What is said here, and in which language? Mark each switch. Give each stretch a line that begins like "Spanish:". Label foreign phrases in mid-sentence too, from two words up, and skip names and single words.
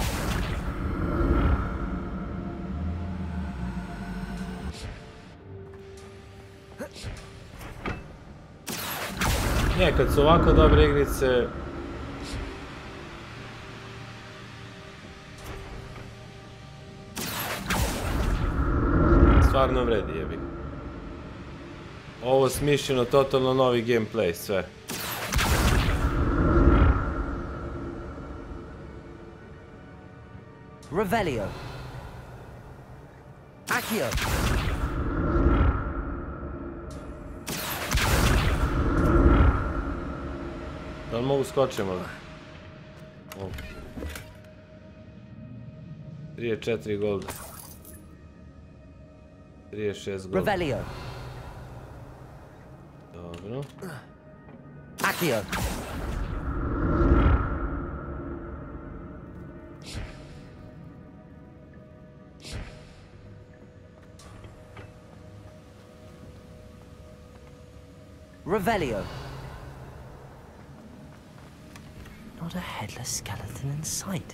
Serbian: Ne, kad su ovako dobre igrice... Stvarno vredi, jebi. Ovo smišljeno, totalno novi gameplay, sve. Revelio. Accio. Da li mogu skočiti možda? 34 golda. 36 golda. Revelio. Dobro. Accio. Revelio.
English: Not a headless skeleton in sight.